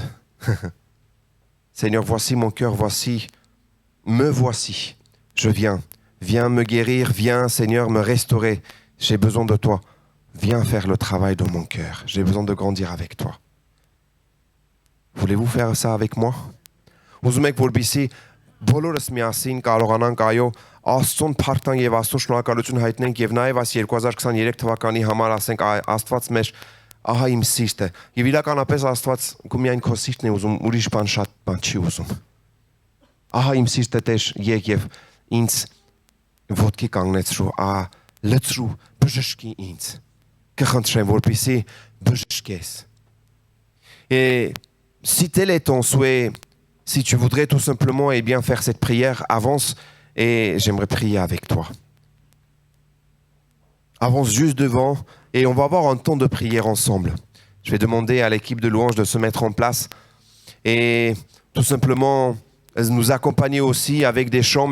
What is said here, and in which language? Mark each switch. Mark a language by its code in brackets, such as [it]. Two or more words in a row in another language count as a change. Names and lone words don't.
[fr] Seigneur, voici mon cœur, me voici. Je viens me guérir, viens, Seigneur, me restaurer. J'ai besoin de toi. Viens faire le travail de mon cœur. J'ai besoin de grandir avec toi. Voulez-vous faire ça avec moi? [hy] Ուզում եք որպեսզի բոլորս միասին կարողանանք այո Աստծուն փառտան եւ Աստծուն շնորհակալություն հայտնենք եւ նաեւ այս 2023 թվականի համար ասենք Աստված մեր ահա իմ սիրտը եւ իրականապես Աստված գու միայն քո սիրտն է ուզում ուրիշ բան շատ բան չի ուզում ահա իմ սիրտը Տեր եկ եւ ինձ ոտքի կանգնեցրու լցրու բժշկի ինձ կխնդրեմ որպեսզի բժշկես [fr] et si tel est ton souhait si tu voudrais tout simplement eh bien faire cette prière avance et j'aimerais prier avec toi avance juste devant et on va avoir un temps de prière ensemble. Je vais demander à l'équipe de louange de se mettre en place et tout simplement nous accompagner aussi avec des chants.